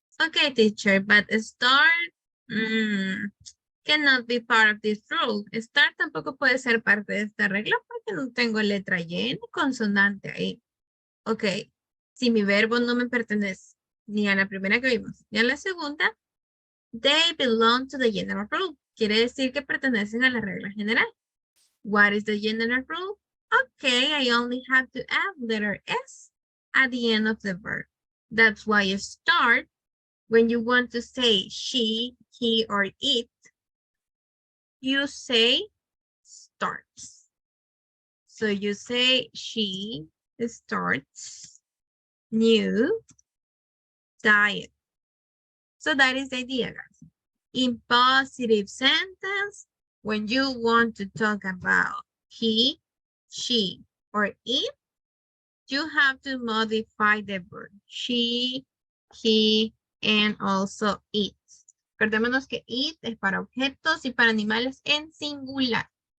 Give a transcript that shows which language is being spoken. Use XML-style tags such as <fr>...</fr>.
<en>Okay, teacher, but start cannot be part of this rule.</en> <es>Start tampoco puede ser parte de esta regla porque no tengo letra Y ni consonante ahí. Ok, si mi verbo no me pertenece ni a la primera que vimos ni a la segunda,</es> <en>they belong to the general rule.</en> <es>Quiere decir que pertenecen a la regla general.</es> <en>What is the general rule? Okay, I only have to add letter S at the end of the verb. That's why you start when you want to say she, he, or it. You say starts. So you say she starts new diet. So that is the idea, guys. in positive sentence, when you want to talk about he, she, or it, you have to modify the verb. She, he, and also it.</en> <es>Recordémonos que it es para objetos y para animales en singular.</es>